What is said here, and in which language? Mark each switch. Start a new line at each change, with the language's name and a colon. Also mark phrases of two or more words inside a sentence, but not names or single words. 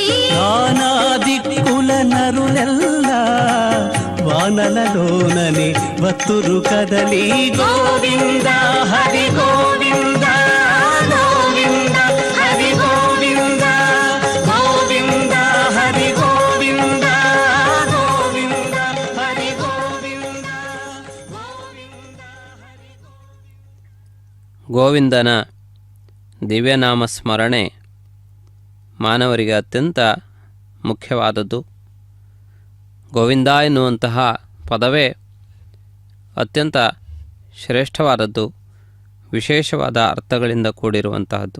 Telugu: నానా దిక్కుల నరులెల్లా వానలలోనని వత్తురు కదలి గోవింద హరి గోవింద గోవింద హరి గోవింద గోవింద హరి గోవింద గోవింద హరి గోవింద
Kannada: ಗೋವಿಂದನ ದಿವ್ಯನಾಮ ಸ್ಮರಣೆ ಮಾನವರಿಗೆ ಅತ್ಯಂತ ಮುಖ್ಯವಾದದ್ದು. ಗೋವಿಂದ ಎನ್ನುವಂತಹ ಪದವೇ ಅತ್ಯಂತ ಶ್ರೇಷ್ಠವಾದದ್ದು, ವಿಶೇಷವಾದ ಅರ್ಥಗಳಿಂದ ಕೂಡಿರುವಂತಹದ್ದು.